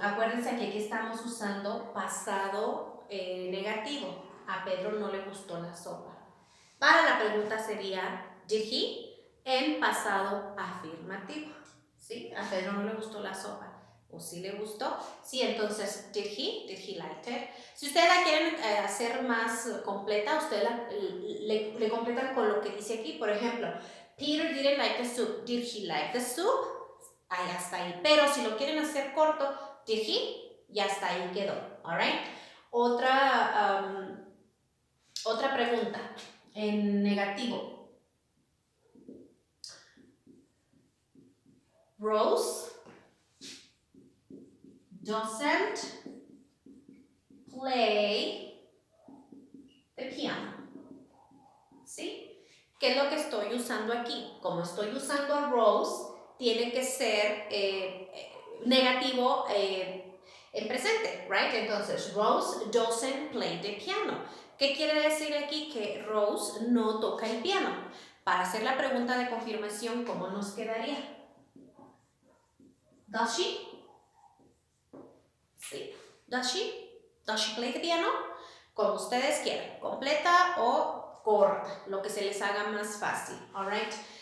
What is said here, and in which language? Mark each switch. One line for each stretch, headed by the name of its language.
Spanish: Acuérdense que aquí estamos usando pasado negativo. A Pedro no le gustó la sopa. Para la pregunta sería,
English: ¿did he?
Spanish: En pasado afirmativo. ¿Sí? A Pedro no le gustó la sopa. ¿O sí le gustó? Sí, entonces,
English: did he like it?
Spanish: Si ustedes la quieren hacer más completa, ustedes le completan con lo que dice aquí. Por ejemplo,
English: Peter didn't like the soup. Did he like the soup?
Spanish: Ahí hasta ahí. Pero si lo quieren hacer corto,
English: did he?
Spanish: Ya hasta ahí quedó.
English: Alright.
Spanish: Otra pregunta en negativo.
English: Rose doesn't play the piano.
Spanish: ¿Sí? ¿Qué es lo que estoy usando aquí? Como estoy usando a Rose, tiene que ser negativo en presente,
English: right?
Spanish: Entonces,
English: Rose doesn't play the piano.
Spanish: ¿Qué quiere decir aquí? Que Rose no toca el piano. Para hacer la pregunta de confirmación, ¿cómo nos quedaría?
English: Does she?
Spanish: Sí.
English: Does she? Does she play the piano?
Spanish: Como ustedes quieran, completa o corta, lo que se les haga más fácil,
English: alright.